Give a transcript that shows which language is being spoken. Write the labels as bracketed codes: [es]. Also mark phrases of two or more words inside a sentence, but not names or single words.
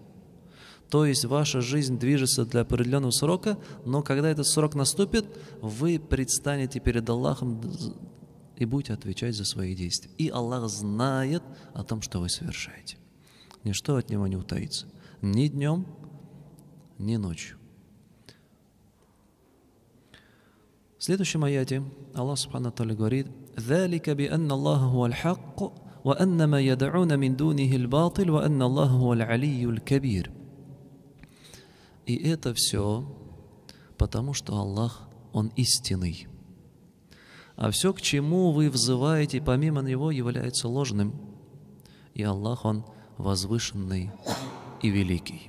[ru] То есть ваша жизнь движется для определенного срока, но когда этот срок наступит, вы предстанете перед Аллахом и будете отвечать за свои действия. И Аллах знает о том, что вы совершаете. Ничто от Него не утаится. Ни днем, ни ночью. В следующем аяте [ar] الله سبحانه وتعالى говорит: «ذلك بأن الله هو الحق وأن ما يدعون من دونه الباطل وأن الله هو العلي الكبير». [ru] И это все потому, что Аллах, Он истинный. А все, к чему вы взываете помимо Него, является ложным. И Аллах, Он возвышенный и великий.